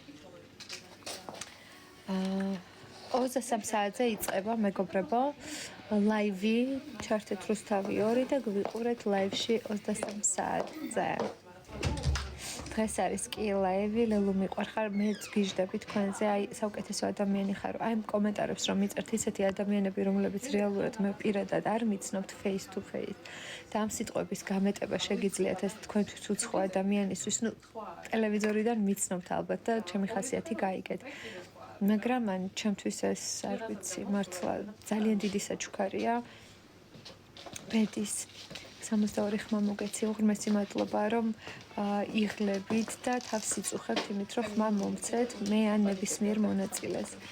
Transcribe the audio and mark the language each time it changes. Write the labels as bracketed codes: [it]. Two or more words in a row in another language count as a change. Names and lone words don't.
[ka] 23 საათზე იწყება მეგობრებო ლაივი, ჩართეთ რუსთავი 2 და გვიყურეთ ლაივში 23 საათზე. დღეს არის კი ლაივი, ლელუ მიყვარხარ, მეც გიჟდები თქვენზე, აი საუკეთესო ადამიანი ხარ. აი კომენტარებს რომ მიწერთ ისეთი ადამიანები, რომლებიც რეალურად მე პირადად არ მიცნობთ [en] face to face. [ka] და ამ სიტყვების გამეტება შეგიძლიათ ეს თქვენთვის უცხო ადამიანისთვის, ну, ტელევიზორიდან მიცნობთ ალბათ და ჩემი ხასიათი გაიგეთ. მაგრამ ან ჩემთვის ეს არ ვიცი, მართლა ძალიან დიდი საჩუქარია. ბედის 62 ხმა მოგეცი, უღრმესი მადლობა რომ იღლებით და თავს იწუხებთ იმით რომ ხმა მომცეთ მე ან ნებისმიერ მონაწილეს.